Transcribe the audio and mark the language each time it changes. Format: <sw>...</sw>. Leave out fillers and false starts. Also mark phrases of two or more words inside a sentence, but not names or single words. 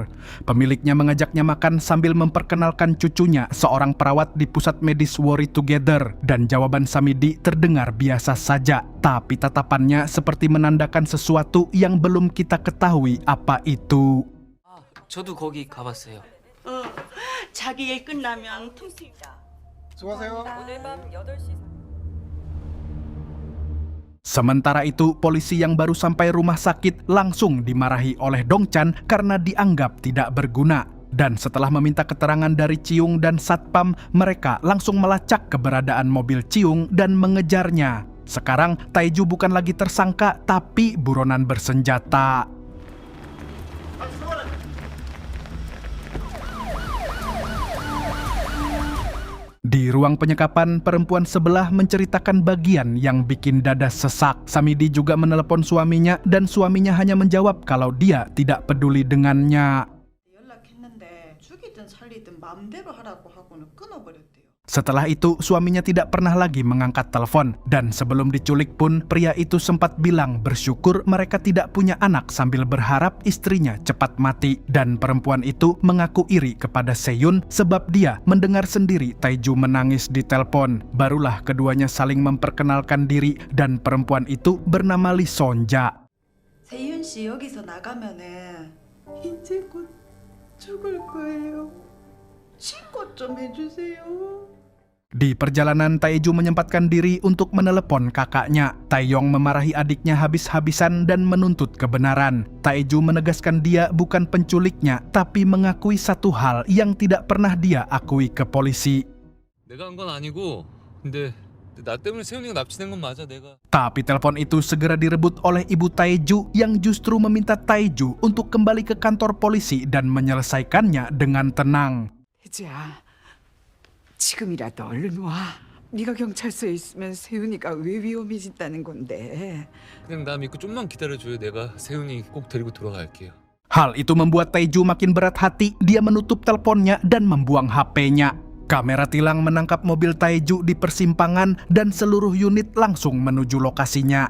<id>Pemiliknya mengajaknya makan sambil memperkenalkan cucunya, seorang perawat di pusat medis Worry Together, dan jawaban Samidi terdengar biasa saja. Tapi tatapannya seperti menandakan sesuatu yang belum kita ketahui apa itu.</id> <ko>저도 거기 가봤어요. 자기 일 끝나면 통수입니다. 수고하세요. 오늘 밤 8시</ko> <id>Sementara itu, polisi yang baru sampai rumah sakit langsung dimarahi oleh Dongchan karena dianggap tidak berguna. Dan setelah meminta keterangan dari Ciung dan satpam, mereka langsung melacak keberadaan mobil Ciung dan mengejarnya. Sekarang, Taeju bukan lagi tersangka, tapi buronan bersenjata. Di ruang penyekapan, perempuan sebelah menceritakan bagian yang bikin dada sesak. Samidi juga menelepon suaminya dan suaminya hanya menjawab kalau dia tidak peduli dengannya.</id> <ko>연락했는데 죽이든 살리든 마음대로 하라고 하고는 끊어버렸대요.</ko> <id>Setelah itu, suaminya tidak pernah lagi mengangkat telepon. Dan sebelum diculik pun, pria itu sempat bilang bersyukur mereka tidak punya anak sambil berharap istrinya cepat mati. Dan perempuan itu mengaku iri kepada Sehyun sebab dia mendengar sendiri Taeju menangis di telepon. Barulah keduanya saling memperkenalkan diri dan perempuan itu bernama Lee Sonja.</id> <ko>세윤 씨 여기서 나가면은 이제 곧 죽을 거예요. 신고 좀 해주세요.</ko> <id>Di perjalanan, Taeju menyempatkan diri untuk menelepon kakaknya. Taeyong memarahi adiknya habis-habisan dan menuntut kebenaran. Taeju menegaskan dia bukan penculiknya, tapi mengakui satu hal yang tidak pernah dia akui ke polisi.</id> <ko>내가 한 건 아니고, 근데 나 때문에 세훈이가 납치된 건 맞아, 내가.</ko> <id>Tapi telepon itu segera direbut oleh ibu Taeju yang justru meminta Taeju untuk kembali ke kantor polisi dan menyelesaikannya dengan tenang.</id> <ko>태주야, 지금이라도 얼른 와. 네가 경찰서에 있으면 세훈이가 왜 위험해진다는 건데. 그냥 나 믿고 좀만 기다려줘요. 내가 세훈이 꼭 데리고 돌아갈게요.</ko> <id>Hal itu membuat Taeju makin berat hati. Dia menutup teleponnya dan membuang HP-nya. Kamera tilang menangkap mobil Taeju di persimpangan dan seluruh unit langsung menuju lokasinya.</id>